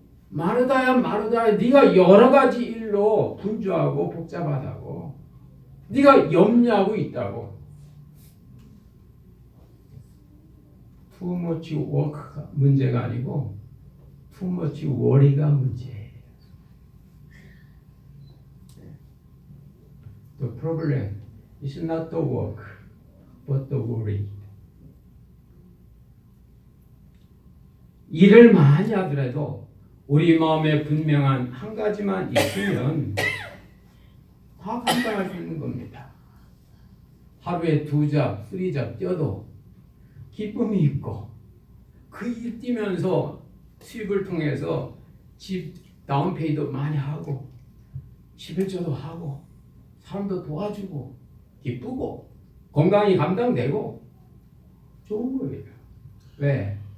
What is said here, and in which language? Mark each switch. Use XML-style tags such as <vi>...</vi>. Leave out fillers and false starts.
<ko>마르다야 마르다야 네가 여러 가지 일로 분주하고 복잡하다고 네가 염려하고 있다고</ko> <en>too much work</en> <ko>가 문제가 아니고</ko> <en>too much worry</en> <ko>가 문제예요.</ko> <en>The problem is not the work but the worry.</en> <ko>일을 많이 하더라도 우리 마음에 분명한 한 가지만 있으면 다 감당할 수 있는 겁니다. 하루에 2잡, 3잡 뛰어도 기쁨이 있고 그 일 뛰면서 수입을 통해서 집 다운페이도 많이 하고 11조도 하고 사람도 도와주고 기쁘고 건강이 감당되고 좋은 거예요. 왜?</ko>